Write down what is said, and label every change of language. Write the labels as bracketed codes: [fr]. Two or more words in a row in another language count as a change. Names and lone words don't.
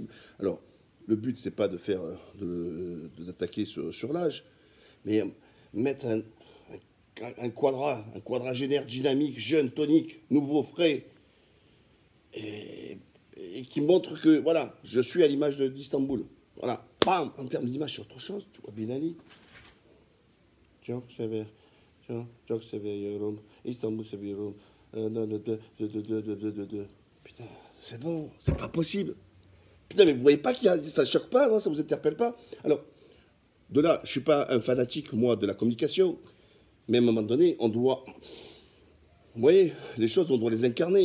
[fr] Alors, le but, c'est pas de faire d'attaquer sur l'âge, mais mettre un quadragénaire dynamique, jeune, tonique, nouveau, frais, et qui montre que, voilà, je suis à l'image d'Istanbul. Voilà, bam, en termes d'image, c'est autre chose. Tu vois, [tr] Ben Ali. Çok seviyorum. İstanbul seviyorum. [fr] Putain, c'est bon, c'est pas possible. Putain, mais vous voyez pas ça choque pas, non, ça vous interpelle pas. Alors, de là, je suis pas un fanatique, moi, de la communication, mais à un moment donné, on doit... Vous voyez, les choses, on doit les incarner.